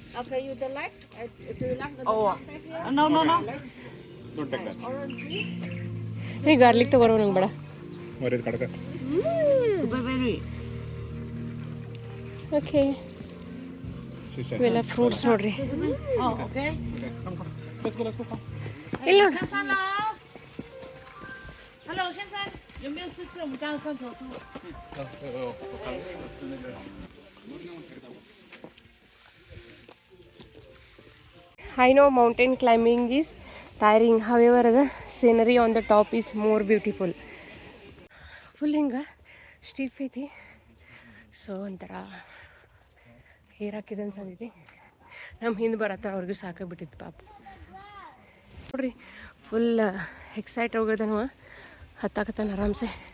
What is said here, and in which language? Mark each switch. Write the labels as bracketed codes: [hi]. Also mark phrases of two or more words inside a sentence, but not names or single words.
[kn] ನೀ ಗಾರ್ಲಿಕ್ ತಗೋರೋ, ನಂಗೆ ಬೇಡ. ಓಕೆ ಇವೆಲ್ಲ ಫ್ರೂಟ್ಸ್ ನೋಡ್ರಿ. ಇಲ್ಲ ನೋಡಿ [zh] Hello，先生，有没有试吃我们家的蒜头酥？ [en] I know mountain climbing is tiring, however the scenery on the top is more beautiful. [kn] ಫುಲ್ ಹಿಂಗೆ ಸ್ಟೀಫ್ ಐತಿ. ಸೊ ಒಂಥರ ಹೇರ್ ಹಾಕಿದೆ ಅನ್ಸಂದೈತಿ. ನಮ್ಮ ಹಿಂದೆ ಬರತ್ತಾರ, ಅವ್ರಿಗೂ ಸಾಕಾಗ್ಬಿಟ್ಟಿತ್ತು ಪಾಪ. ನೋಡ್ರಿ ಫುಲ್ ಎಕ್ಸೈಟ್ ಹೋಗೋದನು, ಹತ್ತಾಕತ್ತಾನ ಆರಾಮ್ಸೆ.